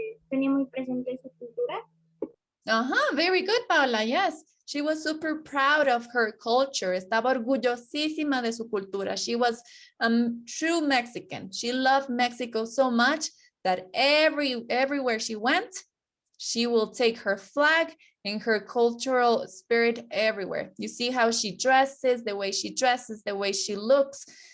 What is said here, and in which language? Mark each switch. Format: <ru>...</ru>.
<es>Tenía muy presente su cultura.</es> <en>Very good, Paula. Yes, she was super proud of her culture.</en> <es>Estaba orgullosísima de su cultura.</es> <en>She was true Mexican. She loved Mexico so much that everywhere she went, She will take her flag and her cultural spirit everywhere. You see how she dresses, the way she looks.</en>